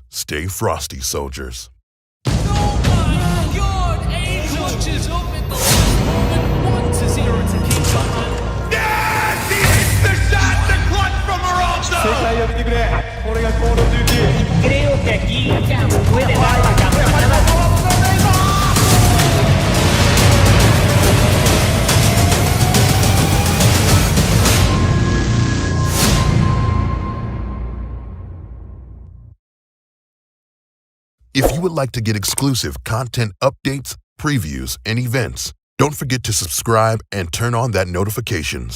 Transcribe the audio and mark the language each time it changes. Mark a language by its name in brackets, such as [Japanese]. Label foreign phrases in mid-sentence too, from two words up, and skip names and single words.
[English] Stay frosty, soldiers. Oh my god! Angel is up at the last moment. 1-0 to keep behind. Yes! He hits the shot to clutch from [Japanese] 世 [English] Morocco! [Japanese] 界を見てくれ。これがコールオブデューティー。 [Spanish] Creo que aquí puede dar la campanada. [English] If you would like to get exclusive content updates, previews, and events, don't forget to subscribe and turn on that notifications.